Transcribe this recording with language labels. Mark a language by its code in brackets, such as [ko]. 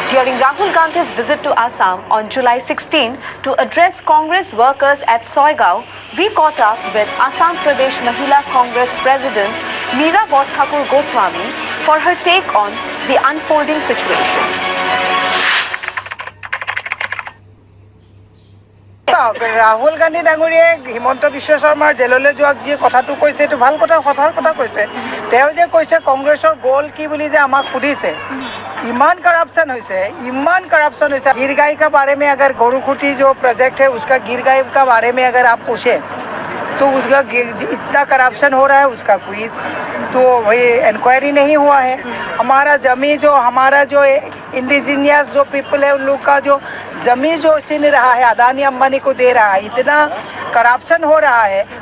[en] During Rahul Gandhi's visit to Assam on July 16 to address Congress workers at Soigao, we caught up with Assam Pradesh Mahila Congress President Meera Thakur Goswami for her take on the unfolding situation. [as] Rahul Gandhi ডাঙৰীয়াই হিমন্ত বিশ্ব শৰ্মাৰ জেললৈ যোৱাক যি কথাটো কৈছে এইটো ভাল কথা, সঁচা কথা কৈছে। তেওঁ যে কৈছে কংগ্ৰেছৰ গ'ল কি বুলি যে আমাক সুধিছে, ইমান करप्शन হৈছে, ইমান करप्शन হৈছে। [hi] गिर गाय का बारे में अगर गोरुखुटी जो प्रोजेक्ट है उसका गिर गाय का बारे में अगर आप पूछे तो उसका इतना करप्शन हो रहा है, उसका कोई तो वही इंक्वायरी नहीं हुआ है। हमारा जमीन जो हमारा जो इंडिजिनियस जो पीपल है उन लोग का जो जमीन जो छीन रहा है, अदानी अंबानी को दे रहा है, इतना करप्शन हो रहा है।